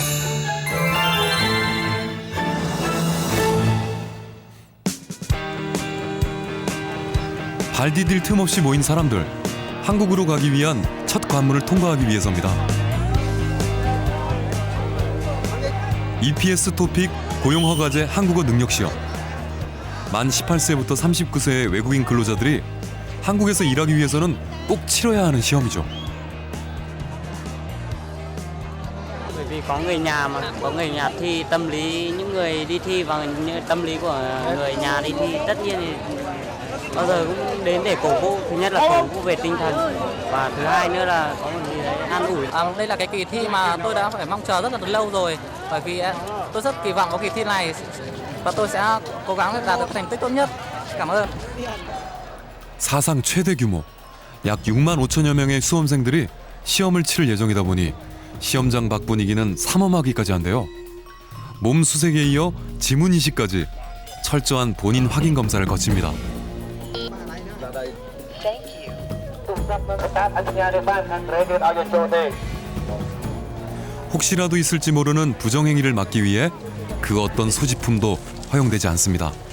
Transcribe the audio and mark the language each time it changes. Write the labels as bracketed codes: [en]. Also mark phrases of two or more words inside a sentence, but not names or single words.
[ko] 발 디딜 틈 없이 모인 사람들, 한국으로 가기 위한 첫 관문을 통과하기 위해서입니다. EPS 토픽 고용허가제 한국어 능력시험. 만 18세부터 39세의 외국인 근로자들이 한국에서 일하기 위해서는 꼭 치러야 하는 시험이죠. [vi] Bởi vì có người nhà mà, có người nhà thì tâm lý những người đi thi và những tâm lý của người nhà đi thi tất nhiên thì bao giờ cũng đến để cổ vũ. Thứ nhất là cổ vũ về tinh thần và thứ hai nữa là có một gì đấy an ủi. Đây là cái kỳ thi mà tôi đã phải mong chờ rất là lâu rồi. Bởi vì tôi rất kỳ vọng vào kỳ thi này và tôi sẽ cố gắng đạt được thành tích tốt nhất. Cảm ơn. [ko] 사상 최대 규모, 약 6만 5천여 명의 수험생들이 시험을 치를 예정이다 보니 시험장 밖 분위기는 삼엄하기까지 한데요. 몸 수색에 이어 지문 인식까지 철저한 본인 확인 검사를 거칩니다. 혹시라도 있을지 모르는 부정행위를 막기 위해 그 어떤 소지품도 허용되지 않습니다.